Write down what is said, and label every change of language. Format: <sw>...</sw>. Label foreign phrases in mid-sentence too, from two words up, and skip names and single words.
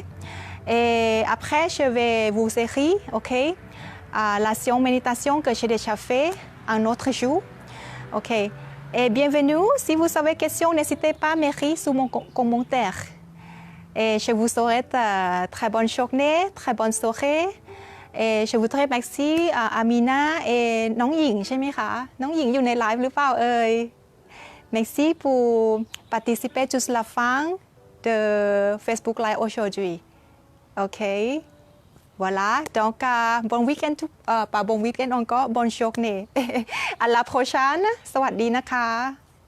<fr>Et après, je vais vous écrire, ok, la séance méditation que j'ai déjà fait un autre jour. Ok. Et bienvenue. Si vous avez des questions, n'hésitez pas à m'écrire sous mon commentaire. Et je vous souhaite très bonne journée, très bonne soirée. Et je voudrais remercier Amina et</fr> <th>น้องหญิงใช่ไหมคะน้องหญิงอยู่ในไลฟ์หรือเปล่า</th> <fr>Merci pour participer jusqu'à la fin de Facebook Live aujourd'hui. Ok. Voilà. Donc, bon week-end, pas bon week-end encore, bonne journée. À la prochaine.</fr> <th>สวัสดีนะคะ</th>